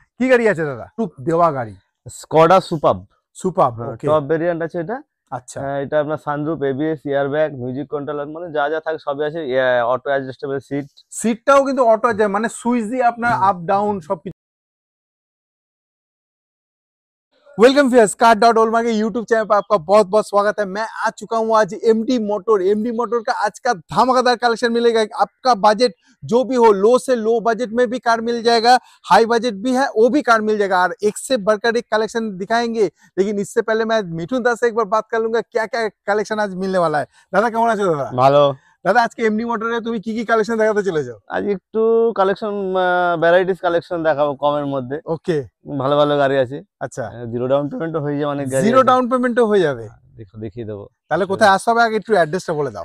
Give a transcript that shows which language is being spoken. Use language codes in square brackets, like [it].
[bn] কি গাড়ি আছে দাদা? টুপ দেওয়া গাড়ি, স্কোডা সুপার। ওকে। টপ ভেরিয়েন্ট আছে এটা। আচ্ছা, এটা আপনার sunroof, ABS, air bag, music controller, মানে যা যা থাকে সবই আছে। অটো অ্যাডজাস্টেবল সিটটাও কিন্তু অটো আছে, মানে সুইচ দিয়ে আপনার আপ डाउन সব। [hi] वेलकम व्यूअर्स, car.olma के यूट्यूब चैनल पर आपका बहुत बहुत स्वागत है। मैं आ चुका हूँ आज एमडी मोटर का आज का धमाकेदार कलेक्शन मिलेगा। आपका बजट जो भी हो, लो से लो बजट में भी कार मिल जाएगा, हाई बजट भी है वो भी कार मिल जाएगा, और एक से बढ़कर एक कलेक्शन दिखाएंगे। लेकिन इससे पहले मैं मिठुन दास से एक बार बात कर लूंगा क्या क्या कलेक्शन आज मिलने वाला है। [bn] दादा কেমন আছো? দাদা ভালো। দাদা আজকে এমডি মোটরে তুমি কি কি কালেকশন দেখাতে চলেছো? আজ একটু কালেকশন, ভ্যারাইটিস কালেকশন দেখাবো কমের মধ্যে। ওকে, ভালো ভালো গাড়ি আছে। আচ্ছা, জিরো ডাউন পেমেন্ট হয়ে যাবে, অনেক গাড়ি জিরো ডাউন পেমেন্টও হয়ে যাবে। দেখো দেখিয়ে দেবো। তাহলে কোথায় আসতে হবে আগে একটু অ্যাড্রেসটা বলে দাও।